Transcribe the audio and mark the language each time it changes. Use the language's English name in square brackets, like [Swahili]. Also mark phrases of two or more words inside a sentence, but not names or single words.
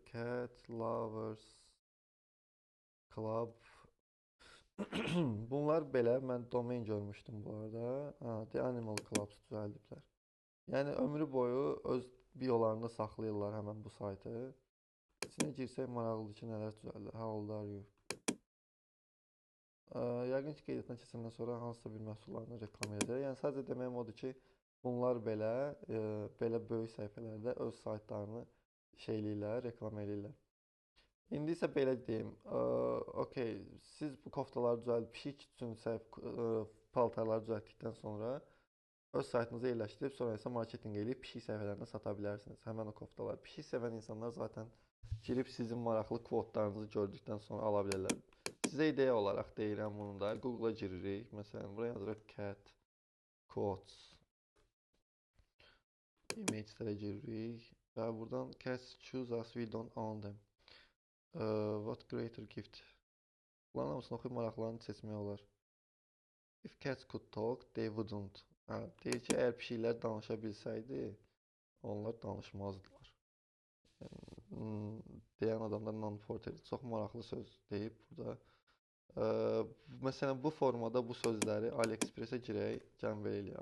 [Azerbaijani] Cat Lovers Club. Bunlar belə, mən domain görmüşdüm bu arada. The Animal Clubs düzəldiblər. Yəni ömrü boyu öz biolarında saxlayırlar həmən bu saytı. İçinə girsək maraqlıdır ki, nələr düzəldir. [English] How old are you? [Azerbaijani] Yəqin ki, qeydiyyatdan keçəndən sonra hansısa bir məhsullarını reklam edəcək. Yəni sadəcə deməyim odur ki, bunlar belə böyük səhifələrdə öz saytlarını reklam eləyirlər. İndi isə belə deyim, okey, siz bu koftaları düzəldib, pişik üçün paltarları düzəltdikdən sonra öz saytınıza yerləşdirib, sonra isə marketinq eləyib pişik səhifələrində sata bilərsiniz həmən o koftaları. Pişik sevən insanlar zaten girib sizin maraqlı kvotlarınızı gördükdən sonra ala bilərlər. Sizə ideya olaraq deyirəm bunu da, Google-a giririk, məsələn, buraya yazırıq [English] cat quotes, [Azerbaijani] image-lərə giririk və buradan [English] cats choose us, we don't own them. What greater gift [Azerbaijani] Bunların hamısını oxuyub maraqlarını seçmək olar. [English] If cats could talk, they wouldn't. [Azerbaijani] Hə, deyir ki, əgər pişiklər danışa bilsəydi, onlar danışmazdılar. Deyən adam da non-porter. Çox maraqlı söz deyib burada. Məsələn, bu formada bu sözləri AliExpress-ə girək, gəlin belə eləyək.